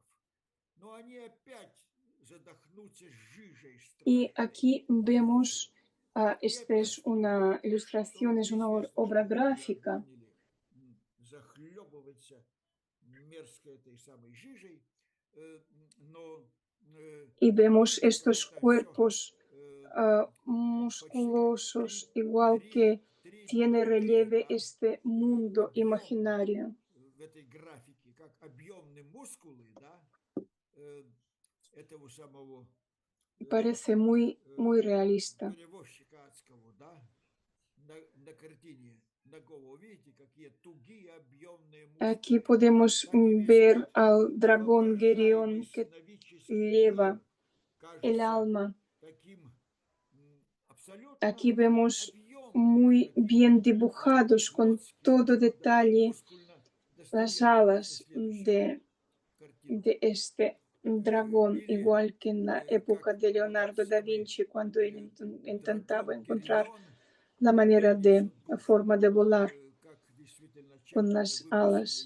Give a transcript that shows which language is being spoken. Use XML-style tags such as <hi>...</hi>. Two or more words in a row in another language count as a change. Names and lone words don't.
<ru>Но они опять задохнутся жижей</ru> <es>Y</es> <ru>страшной.</ru> <es>aquí vemos, esta es una ilustración, es una obra gráfica.</es> <ru>Захлебывается мерзкой этой самой жижей, но</ru> <es>y vemos estos cuerpos musculosos, igual que tiene relieve este mundo imaginario.</es> <ru>в этой графике, как объемные мускулы, да, этого самого</ru> <es>Parece muy, muy realista.</es> <ru>перевозчика адского, да, на картине Нагова, видите, какие тугие объемные мускулы.</ru> <es>Aquí podemos ver al dragón Gerión que lleva el alma. Aquí vemos muy bien dibujados con todo detalle las alas de este dragón, igual que en la época de Leonardo da Vinci, cuando él intentaba encontrar la manera de, la forma de volar con las alas.</es>